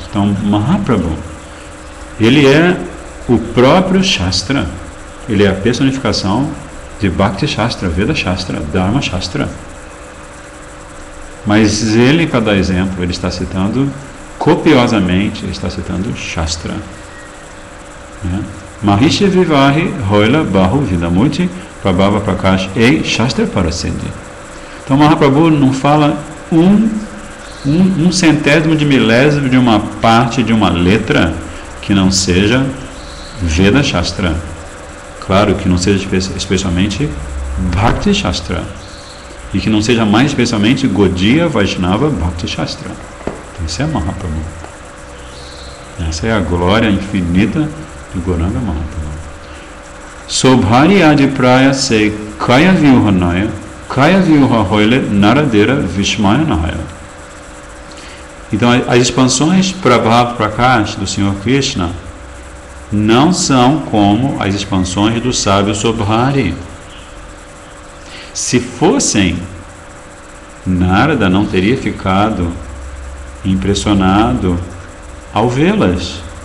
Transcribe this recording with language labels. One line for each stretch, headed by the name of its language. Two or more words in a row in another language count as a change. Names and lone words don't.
Portuguese: Então, Mahaprabhu, ele é o próprio Shastra. Ele é a personificação de Bhakti Shastra, Veda Shastra, Dharma Shastra. Mas ele, para dar exemplo, ele está citando copiosamente, ele está citando Shastra.
Bangla: মহিষী বিবাহে হৈল বহু বিধমূর্তি প্রাভব প্রকাশ এই শাস্ত্র পরসিদ্ধি.
Portuguese: Então Mahaprabhu não fala um centésimo de milésimo de uma parte de uma letra que não seja Veda Shastra. Claro que não seja especialmente Bhakti Shastra. E que não seja mais especialmente Gaudiya Vaishnava Bhakti Shastra. Então, isso é Mahaprabhu. Essa é a glória infinita do Gauranga Mahaprabhu.
Bangla: সৌভরি আদিপ্রায় সেই কায়ব্যূহ নয় কায় ব্যূহ হৈলে নারদের বিস্ময় নয়.
Portuguese: Então, as expansões Prabhav Prakash do Senhor Krishna não são como as expansões do sábio Sobhari. Se fossem, Narada não teria ficado impressionado ao vê-las.